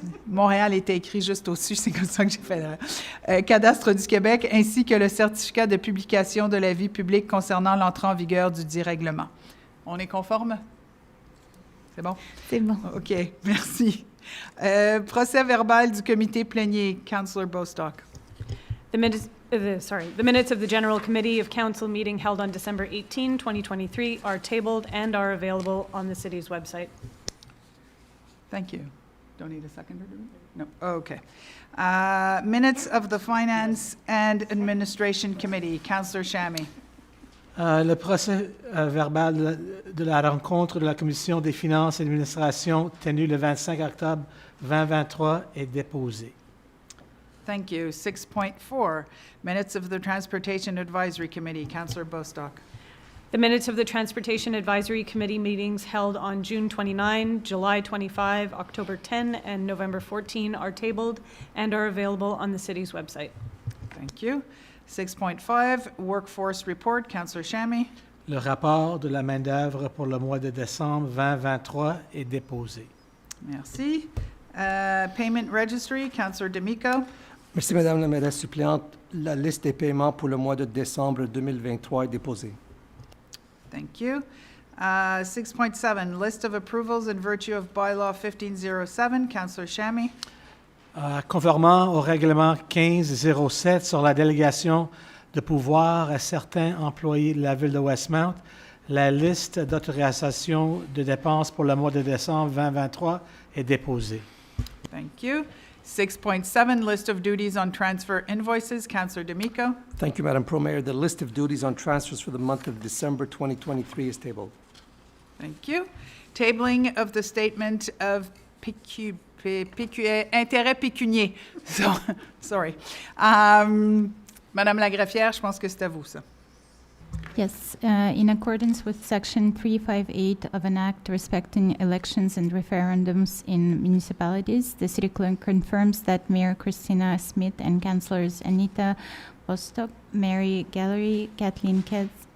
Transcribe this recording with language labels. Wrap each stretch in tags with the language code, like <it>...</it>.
<fr>Montréal était écrit juste au-dessus, c'est comme ça que j'ai fait. Cadastre du Québec, ainsi que le certificat de publication de l'avis public concernant l'entrée en vigueur du dit règlement. On est conforme? C'est bon? C'est bon. OK, merci. Procès verbal du comité plénier.</fr> <en>Councillor Bostock. The minutes of the General Committee of Council meeting held on December 18, 2023 are tabled and are available on the city's website. Thank you. Don't need a seconder, do we? No, okay. Minutes of the Finance and Administration Committee. Councillor Shammy.</en> <fr>Le procès verbal de la rencontre de la Commission des finances et de l'administration tenue le 25 octobre 2023 est déposé.</fr> <en>Thank you. 6.4, minutes of the Transportation Advisory Committee. Councillor Bostock. The minutes of the Transportation Advisory Committee meetings held on June 29, July 25, October 10, and November 14 are tabled and are available on the city's website. Thank you. 6.5, workforce report. Councillor Shammy.</en> <fr>Le rapport de la main-d'œuvre pour le mois de décembre 2023 est déposé.</fr> <en>Merci. Payment registry. Councillor D'Amico.</en> <fr>Merci, Madame la mairesse suppléante. La liste des paiements pour le mois de décembre 2023 est déposée.</fr> <en>Thank you. 6.7, list of approvals in virtue of bylaw 1507. Councillor Shammy.</en> <fr>Conformément au règlement 1507 sur la délégation de pouvoir à certains employés de la Ville de Westmount, la liste d'autorisation de dépenses pour le mois de décembre 2023 est déposée.</fr> <en>Thank you. 6.7, list of duties on transfer invoices. Councillor D'Amico. Thank you, Madam Pro Mayor. The list of duties on transfers for the month of December 2023 is tabled. Thank you. Tabling of the statement of</en> <fr>intérêt pécunier.</fr> <en>So, sorry.</en> <fr>Madame la greffière, je pense que c'est à vous, ça.</fr> <en>Yes, in accordance with Section 358 of an Act respecting elections and referendums in municipalities, the City Clerk confirms that Mayor Christina Smith and Councillors Anita Bostock, Mary Gallery, Kathleen Ketz,</en>